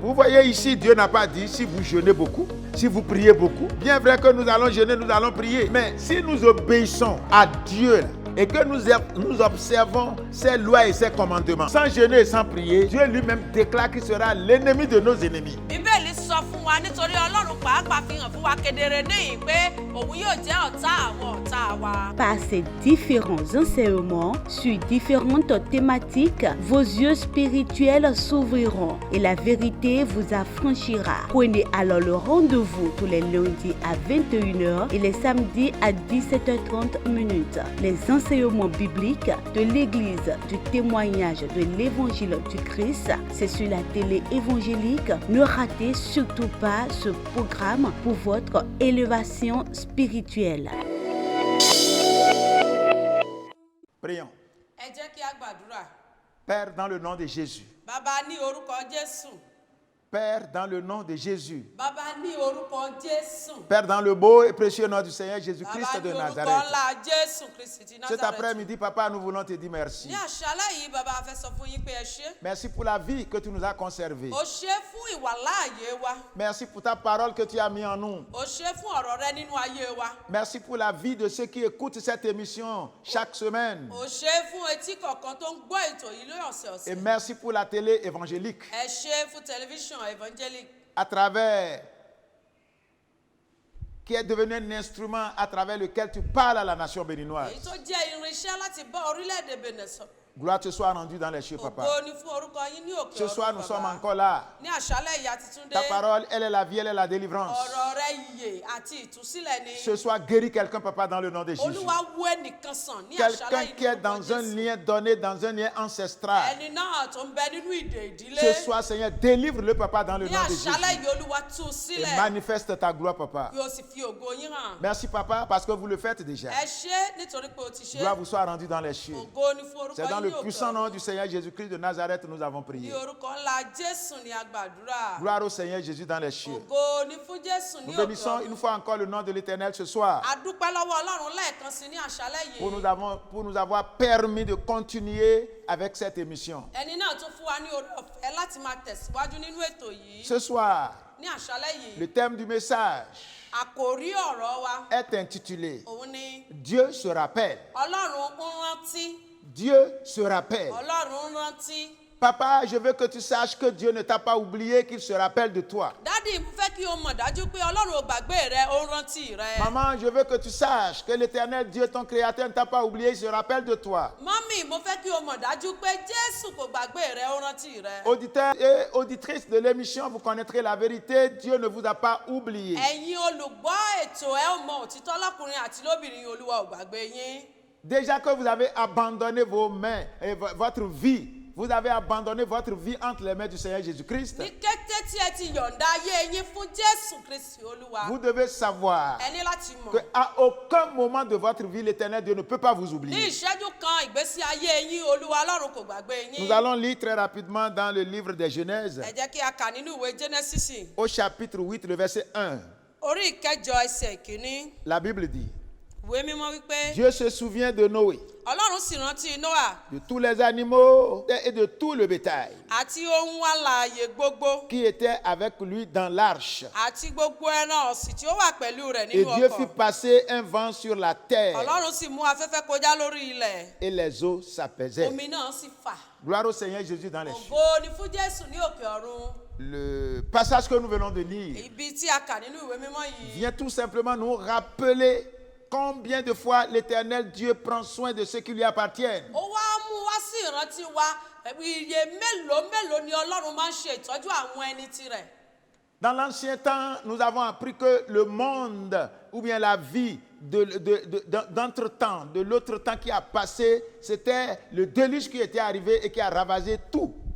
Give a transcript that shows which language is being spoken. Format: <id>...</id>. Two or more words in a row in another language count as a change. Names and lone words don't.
<fr>Vous voyez ici, Dieu n'a pas dit si vous jeûnez beaucoup, si vous priez beaucoup. Bien vrai que nous allons jeûner, nous allons prier. Mais si nous obéissons à Dieu et que nous observons ses lois et ses commandements, sans jeûner et sans prier, Dieu lui-même déclare qu'il sera l'ennemi de nos ennemis.</fr> <yo>Bíbélì sọ fún wa nítorí Ọlọ́run pàápàá fi hàn fún wa kedere níyìn pé òun yóò jẹ́ ọ̀tá àwọn ọ̀tá wa.</yo> <fr>Par ces différents enseignements sur différentes thématiques, vos yeux spirituels s'ouvriront et la vérité vous affranchira. Prenez alors le rendez-vous tous les lundis à 21h et les samedis à 17h30. Les enseignements bibliques de l'Église du témoignage de l'Évangile du Christ, c'est sur la télé évangélique. Ne ratez surtout pas ce programme pour votre élévation spirituelle. Prions.</fr> <yo>Ẹ jẹ́ kí a gbàdúrà.</yo> <fr>Père, dans le nom de Jésus.</fr> <yo>Bàbá ní orúkọ Jésù.</yo> <fr>Père, dans le nom de Jésus.</fr> <yo>Bàbá ní orúkọ Jésù.</yo> <fr>Père, dans le beau et précieux nom du Seigneur Jésus-Christ</fr> <yo>Bàbá</yo> <fr>de</fr> <yo>ní orúkọ</yo> <fr>Nazareth.</fr> <yo>ńlá Jésù Kristi ti</yo> <fr>Cet Nazareth. après-midi, Papa, nous voulons te dire merci.</fr> <yo>Ní àṣálẹ́ yìí, bàbá a fẹ́ sọ fún yín pé ẹ ṣé.</yo> <fr>Merci pour la vie que tu nous as conservée.</fr> <yo>O ṣé fún ìwàláàyè wa.</yo> <fr>Merci pour ta parole que tu as mis en nous.</fr> <yo>O ṣé fún ọ̀rọ̀ rẹ nínú ayé wa.</yo> <fr>Merci pour la vie de ceux qui écoutent cette émission chaque semaine.</fr> <yo>O ṣé fún etí kọ̀ọ̀kan tó ń gbọ́ ètò yìí</yo> <fr>Et</fr> <yo>lọ́sọ̀ọ̀sẹ̀.</yo> <fr>merci pour la télé évangélique</fr> <yo>Ẹ ṣé fún tẹlifíṣàn evangelic</yo> <fr>à travers qui est devenu un instrument à travers lequel tu parles à la nation béninoise.</fr> <yo>èyí tó jẹ́ irinṣẹ́ láti bá orílẹ̀-èdè Benin sọ̀rọ̀.</yo> <fr>Gloire te soit rendue dans les cieux, Papa.</fr> <yo>Ògo ni fún orúkọ yín ní òkè</yo> <fr>Ce soir,</fr> <yo>ọ̀run,</yo> <fr>nous sommes</fr> <yo>bàbá.</yo> <fr>encore là.</fr> <yo>Ní àṣálẹ́ ìyá titun dé.</yo> <fr>Ta parole, elle est la vie, elle est la délivrance.</fr> <yo>Ọ̀rọ̀ rẹ ìyè àti ìtúsílẹ̀ ni.</yo> <fr>Ce soir, guéris quelqu'un, Papa, dans le nom de Jésus.</fr> <yo>Olúwa wo ẹnìkan sàn ní</yo> <fr>Quelqu'un</fr> <yo>àṣálẹ́</yo> <fr>qui est</fr> <yo>ìlú</yo> <fr>dans un lien donné, dans un lien ancestral.</fr> <yo>ẹni náà tó ń bẹ nínú ìdè ìdílé.</yo> <fr>Ce soir, Seigneur, délivre-le, Papa, dans le</fr> <yo>Ní</yo> <fr>nom de Jésus.</fr> <yo>àṣálẹ́ yìí Olúwa tú u</yo> <fr>Et</fr> <yo>sílẹ̀.</yo> <fr>manifeste ta gloire, Papa.</fr> <yo>Yóò sì fi ògo yín hàn.</yo> <fr>Merci, Papa, parce que vous le faites déjà.</fr> <yo>Ẹ ṣé nítorí pé o ti ṣe.</yo> <fr>Gloire vous soit rendue dans les cieux.</fr> <yo>Ògo ni fún orúkọ</yo> <fr>C'est dans</fr> <yo>yín</yo> <fr>le</fr> <yo>ní òkè</yo> <fr>puissant nom</fr> <yo>ọ̀run.</yo> <fr>du Seigneur Jésus-Christ de Nazareth nous avons</fr> <yo>Ní</yo> <fr>prié.</fr> <yo>orúkọ ńlá Jésù ni a gbàdúrà.</yo> <fr>Gloire au Seigneur Jésus dans les cieux.</fr> <yo>Ògo ni fún Jésù</yo> <fr>Nous</fr> <yo>ní òkè</yo> <fr>bénissons une</fr> <yo>ọ̀run.</yo> <fr>fois encore le nom de l'Éternel ce soir</fr> <yo>A dúpẹ́ lọ́wọ́ Ọlọ́run lẹ́ẹ̀kan sí ní àṣálẹ́</yo> <fr>pour</fr> <yo>yìí.</yo> <fr>nous avoir permis de continuer avec cette émission.</fr> <yo>Ẹni náà tún fún wa ní oore ọ̀fẹ́ láti máa tẹ̀síwájú nínú ètò yìí.</yo> <fr>Ce soir,</fr> <yo>Ní àṣálẹ́ yìí,</yo> <fr>le thème du message</fr> <yo>àkòrí ọ̀rọ̀ wa</yo> <fr>est intitulé</fr> <yo>òun ni</yo> <fr>Dieu se rappelle.</fr> <yo>Ọlọ́run ń rántí.</yo> <fr>Dieu se rappelle.</fr> <yo>Ọlọ́run ń rántí.</yo> <fr>Papa, je veux que tu saches que Dieu ne t'a pas oublié, qu'il se rappelle de toi.</fr> <yo>Dádì, mo fẹ́ kí o mọ̀ dájú pé Ọlọ́run ò gbàgbé rẹ, ó ń rántí rẹ.</yo> <fr>Maman, je veux que tu saches que l'Éternel Dieu, ton Créateur, ne t'a pas oublié, il se rappelle de toi.</fr> <yo>Mọ́mì, mo fẹ́ kí o mọ̀ dájú pé Jésù kò gbàgbé rẹ, ó ń rántí rẹ.</yo> <fr>Auditeurs et auditrices de l'émission, vous connaîtrez la vérité. Dieu ne vous a pas oublié.</fr> <yo>Ẹ̀yin olùgbọ́ ètò ẹ ó mọ òtítọ́ lọ́kùnrin àti lóbìnrin, Olúwa ò gbàgbé yín.</yo> <fr>Déjà que vous avez abandonné vos mains et votre vie, vous avez abandonné votre vie entre les mains du Seigneur Jésus-Christ.</fr> <yo>Ní kété tí ẹ ti yọ̀ǹda ayé yín fún Jésù Kristi Olúwa,</yo> <fr>Vous devez savoir</fr> <yo>ẹ ní láti mọ̀.</yo> <fr>qu'à aucun moment de votre vie, l'Éternel Dieu ne peut pas vous</fr> <yo>Ní</yo> <fr>oublier.</fr> <yo>ìṣẹ́jú kan ìgbésí ayé yín, Olúwa Ọlọ́run kò gbàgbé yín.</yo> <fr>Nous allons lire très rapidement dans le livre des Genèse,</fr> <yo>Ẹ jẹ́ kí a kà nínú ìwé Genesis,</yo> <fr>au chapitre 8, le verset 1.</fr> <yo>orí ìkẹjọ ẹsẹ̀ ìkíní.</yo> <fr>La Bible dit,</fr> <yo>Ìwé mímọ́ wípé</yo> <fr>Dieu se souvient de Noé,</fr> <yo>Ọlọ́run sì rántí Nóà</yo> <fr>de tous les animaux et de tout le bétail</fr> <yo>àti ohun alààyè gbogbo</yo> <fr>qui étaient avec lui dans l'arche.</fr> <yo>àti gbogbo ẹran ọ̀sìn tí ó wà pẹ̀lú rẹ̀</yo> <fr>Et</fr> <yo>nínú</yo> <fr>Dieu fit</fr> <yo>ọkọ̀.</yo> <fr>passer un vent sur la terre</fr> <yo>Ọlọ́run sì mú afẹ́fẹ́ kọjá lórí ilẹ̀.</yo> <fr>et les eaux s'apaisaient.</fr> <yo>Omi náà sì fà.</yo> <fr>Gloire au Seigneur Jésus dans les cieux.</fr> <yo>Ògo ni fún Jésù ní òkè ọ̀run.</yo> <fr>Le passage que nous venons de lire</fr> <yo>Ibi tí a kà nínú ìwé mímọ́ yìí.</yo> <fr>vient tout simplement nous rappeler combien de fois l'Éternel Dieu prend soin de ceux qui lui appartiennent.</fr> <yo>Ó wá mú wá sí ìrántí wa iye mélòó ni Ọlọ́run máa ń ṣe ìtọ́jú àwọn ẹni tirẹ̀.</yo> <fr>Dans l'ancien temps, nous avons appris que le monde, ou bien la vie d'entre-temps, de l'autre temps qui a passé, c'était le déluge qui était arrivé et qui a ravagé tout.</fr>